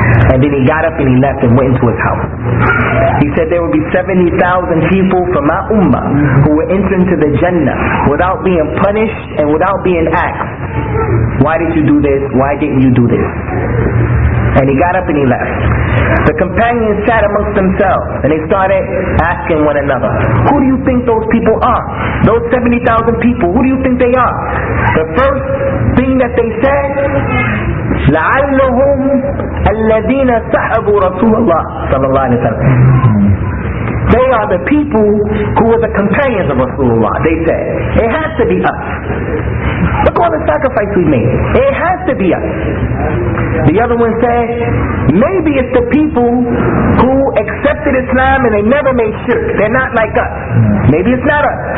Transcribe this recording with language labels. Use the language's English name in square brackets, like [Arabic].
[English] And then he got up and he left and went into his house. He said there will be 70,000 people from my ummah who will enter into the Jannah without being punished and without being asked, why did you do this? Why didn't you do this? And he got up and he left. The companions sat amongst themselves and they started asking one another, who do you think those people are? Those 70,000 people, who do you think they are? The first thing that they said, [Arabic] لعلهم الذين سحبوا رسول الله صلى الله عليه وسلم. [English] They are the people who were the companions of Rasulullah. They said, it has to be us. Look all the sacrifice we made. It has to be us. The other one said, maybe it's the people who accepted Islam and they never made shirk. They're not like us. Maybe it's not us.